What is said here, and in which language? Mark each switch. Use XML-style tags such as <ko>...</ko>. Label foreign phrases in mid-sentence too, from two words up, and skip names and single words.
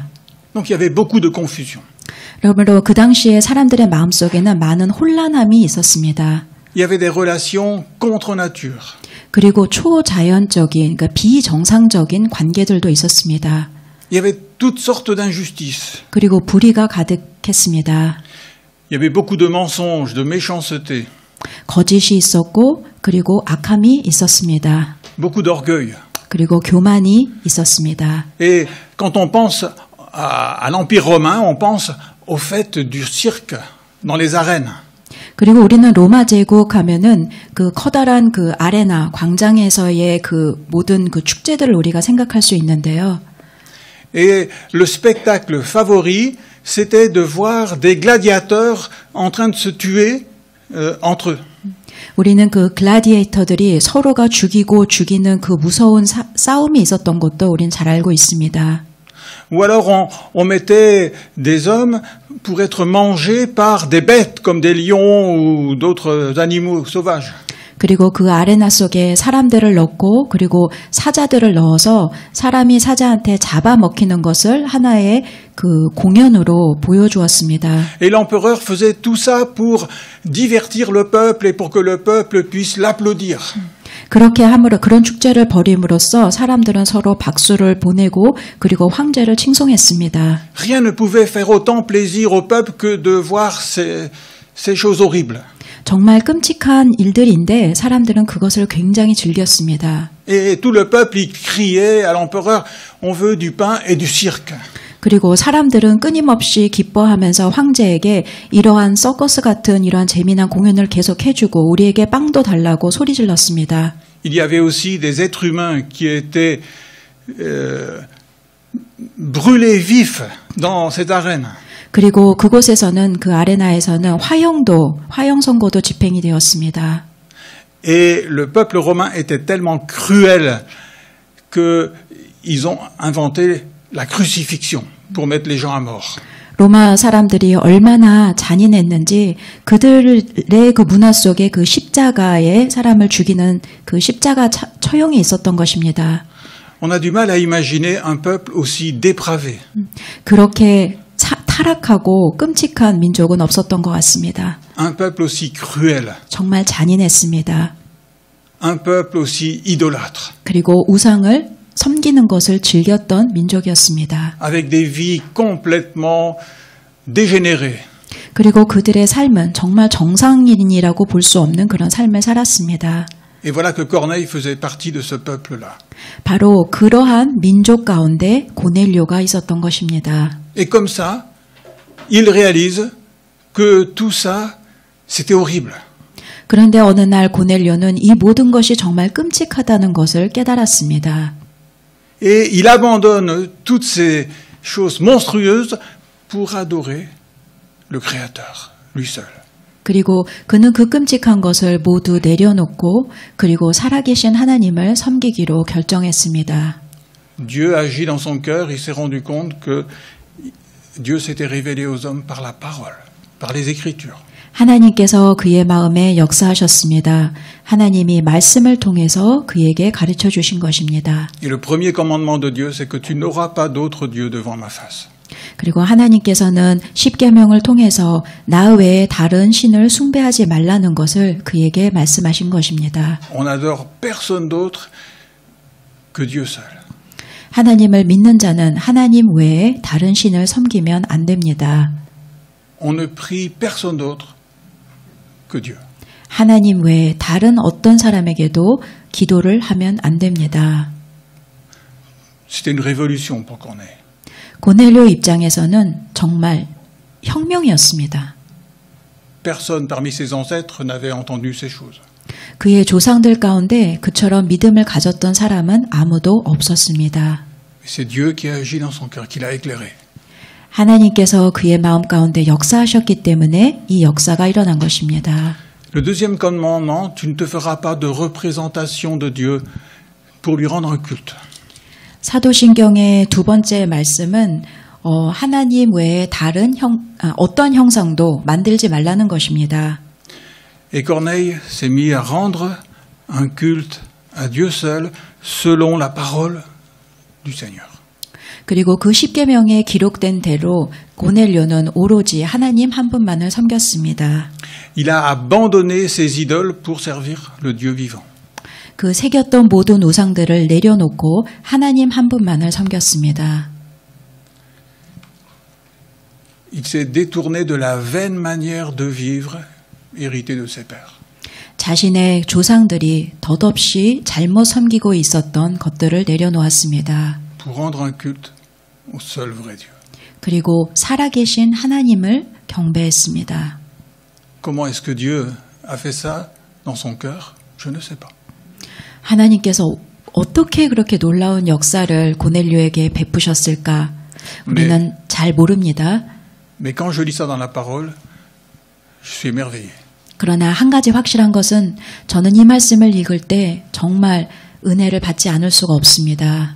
<fr>Donc il y avait beaucoup de confusion.</fr> <ko>그러므로 그 당시에 사람들의 마음속에는 많은 혼란함이 있었습니다.</ko> <fr>Il y avait des relations contre nature.</fr> <ko>그리고 초자연적인, 그러니까 비정상적인 관계들도 있었습니다.</ko> <fr>Il y avait toutes sortes d'injustices.</fr> <ko>그리고 불의가 가득했습니다.</ko> <fr>Il y avait beaucoup de mensonges, de méchanceté.</fr> <ko>거짓이 있었고 그리고 악함이 있었습니다.</ko> <fr>Beaucoup d'orgueil.</fr> <ko>그리고 교만이 있었습니다.</ko> <fr>Et quand on pense à l'Empire romain, on pense au fait du cirque dans les arènes.</fr> <ko>그리고 우리는 로마 제국 하면은 그 커다란 그 아레나 광장에서의 그 모든 그 축제들을 우리가 생각할 수 있는데요.</ko> <fr>Et le spectacle favori, c'était de voir des gladiateurs en train de se tuer entre eux.</fr> <ko>우리는 그 글라디에이터들이 서로가 죽이고 죽이는 그 무서운 싸움이 있었던 것도 우린 잘 알고 있습니다.</ko> <fr>Ou alors on mettait des hommes pour être mangés par des bêtes comme des lions ou d'autres animaux sauvages.</fr> <ko>그리고 그 아레나 속에 사람들을 넣고 그리고 사자들을 넣어서 사람이 사자한테 잡아먹히는 것을 하나의 그 공연으로 보여주었습니다.</ko> <fr>Et l'empereur faisait tout ça pour divertir le peuple et pour que le peuple puisse l'applaudir.</fr> <ko>그렇게 함으로 그런 축제를 벌임으로써 사람들은 서로 박수를 보내고 그리고 황제를 칭송했습니다.</ko> <fr>Rien ne pouvait faire autant plaisir au peuple que de voir ces choses horribles.</fr> <ko>정말 끔찍한 일들인데 사람들은 그것을 굉장히 즐겼습니다.</ko> <fr>Et tout le peuple y criait à l'empereur, on veut du pain et du cirque.</fr> <ko>그리고 사람들은 끊임없이 기뻐하면서 황제에게 이러한 서커스 같은 이러한 재미난 공연을 계속 해주고 우리에게 빵도 달라고 소리 질렀습니다.</ko> <fr>Il y avait aussi des êtres humains qui étaient brûlés vifs dans cette arène.</fr> <ko>그리고 그곳에서는 그 아레나에서는 화형 선고도 집행이 되었습니다.</ko> <fr>Et le peuple romain était tellement cruel qu'ils ont inventé la crucifixion pour mettre les gens à mort.</fr> <ko>로마 사람들이 얼마나 잔인했는지 그들의 그 문화 속에 그 십자가에 사람을 죽이는 그 십자가 처형이 있었던 것입니다.</ko> <fr>On a du mal à imaginer un peuple aussi dépravé.</fr> <ko>그렇게 타락하고 끔찍한 민족은 없었던 것 같습니다.</ko> <fr>Un peuple aussi cruel.</fr> <ko>정말 잔인했습니다.</ko> <fr>Un peuple aussi idolâtre.</fr> <ko>그리고 우상을 섬기는 것을 즐겼던 민족이었습니다.</ko> <fr>Avec des vies complètement dégénérées.</fr> <ko>그리고 그들의 삶은 정말 정상인이라고 볼 수 없는 그런 삶을 살았습니다.</ko> <fr>Et voilà que Corneille faisait partie de ce peuple-là.</fr> <ko>바로 그러한 민족 가운데 고넬료가 있었던 것입니다.</ko> <fr>Et comme ça, il réalise que tout ça, c'était horrible.</fr> <ko>그런데 어느 날 고넬료는 이 모든 것이 정말 끔찍하다는 것을 깨달았습니다.</ko> <fr>Et il abandonne toutes ces choses monstrueuses pour adorer le Créateur, lui seul.</fr> <ko>그리고 그는 그 끔찍한 것을 모두 내려놓고 그리고 살아계신 하나님을 섬기기로 결정했습니다.</ko> <fr>Dieu agit dans son cœur, il s'est rendu compte que Dieu s'était révélé aux hommes par la parole, par les Écritures.</fr> <ko>하나님께서 그의 마음에 역사하셨습니다. 하나님이 말씀을 통해서 그에게 가르쳐 주신 것입니다.</ko> <fr>Et le premier commandement de Dieu, c'est que tu n'auras pas d'autre Dieu devant ma face.</fr> <ko>그리고 하나님께서는 십계명을 통해서 나 외에 다른 신을 숭배하지 말라는 것을 그에게 말씀하신 것입니다.</ko> <fr>On n'adore personne d'autre que Dieu seul.</fr> <ko>하나님을 믿는 자는 하나님 외에 다른 신을 섬기면 안 됩니다.</ko> <fr>On ne prie personne d'autre que Dieu.</fr> <ko>하나님 외에 다른 어떤 사람에게도 기도를 하면 안 됩니다.</ko> <fr>C'était une révolution pour Corneille.</fr> <ko>고넬료 입장에서는 정말 혁명이었습니다.</ko> <fr>Personne parmi ses ancêtres n'avait entendu ces choses.</fr> <ko>그의 조상들 가운데 그처럼 믿음을 가졌던 사람은 아무도 없었습니다.</ko> <fr>C'est Dieu qui a agi dans son cœur, qui l'a éclairé.</fr> <ko>하나님께서 그의 마음 가운데 역사하셨기 때문에 이 역사가 일어난 것입니다.</ko> <fr>Le deuxième commandement, tu ne te feras pas de représentation de Dieu pour lui rendre un culte.</fr> <ko>사도신경의 두 번째 말씀은 하나님 외에 다른 어떤 형상도 만들지 말라는 것입니다.</ko> <fr>Et Corneille s'est mis à rendre un culte à Dieu seul selon la parole du Seigneur.</fr> <ko>그리고 그 십계명에 기록된 대로 고넬료는 오로지 하나님 한 분만을 섬겼습니다.</ko> <fr>Il a abandonné ses idoles pour servir le Dieu vivant.</fr> <ko>그 새겼던 모든 우상들을 내려놓고 하나님 한 분만을 섬겼습니다.</ko> <fr>Il s'est détourné de la vaine manière de vivre héritée de ses pères.</fr> <ko>자신의 조상들이 덧없이 잘못 섬기고 있었던 것들을 내려놓았습니다.</ko> <fr>Pour rendre un culte au seul vrai Dieu.</fr> <ko>그리고 살아계신 하나님을 경배했습니다.</ko> <fr>Comment est-ce que Dieu a fait ça dans son cœur? Je ne sais pas.</fr> <ko>하나님께서 어떻게 그렇게 놀라운 역사를 고넬료에게 베푸셨을까? 우리는 잘 모릅니다.</ko> <fr>Mais quand je lis ça dans la parole, je suis émerveillé.</fr> <ko>그러나 한 가지 확실한 것은 저는 이 말씀을 읽을 때 정말 은혜를 받지 않을 수가 없습니다.</ko>